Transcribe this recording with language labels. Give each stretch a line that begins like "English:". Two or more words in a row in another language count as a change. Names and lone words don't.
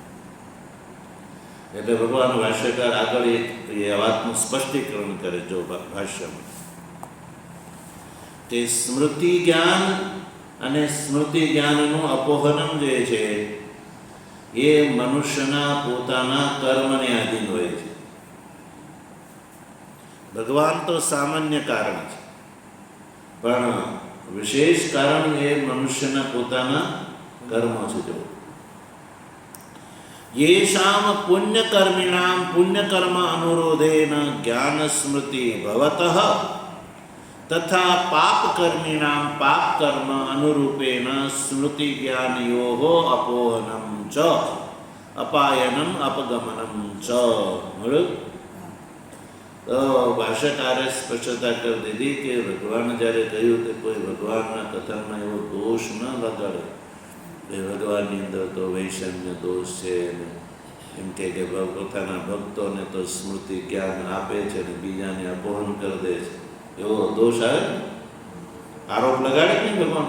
Gujarati: એટલે ભગવાન ભાષ્યકાર આગળ એ વાતનું સ્પષ્ટીકરણ કરે જો ભાષ્યમાં તે સ્મૃતિ જ્ઞાન અને સ્મૃતિ જ્ઞાનનું અપોહનમ જે છે એ મનુષ્યના પોતાના કર્મને આધીન હોય છે. ભગવાન તો સામાન્ય કારણ છે પણ વિશેષ કારણ એ મનુષ્યના પોતાના કર્મો છે.
Sanskrit: જો येषाम पुण्यकर्मिणां पुण्यकर्म अनुरोधेन ज्ञान स्मृति भवतः तथा पापकर्मिणां पापकर्म अनुरूपेण स्मृति ज्ञानयोः अपोहनं च अपायनं अपगमनं च.
Gujarati: તો ભાષ્યકારે સ્પષ્ટતા કરી દીધી કે ભગવાન જ્યારે કહ્યું કે કોઈ ભગવાનના કથનમાં એવો દોષ ન લગાડે એ ભગવાનની અંદર તો વૈષમ્ય દોષ છે એમ કે પોતાના ભક્તોને તો સ્મૃતિ જ્ઞાન આપે છે અને બીજાને અપહરણ કરી દે છે એવો દોષ આવે ને આરોપ લગાડે નહીં ભગવાન.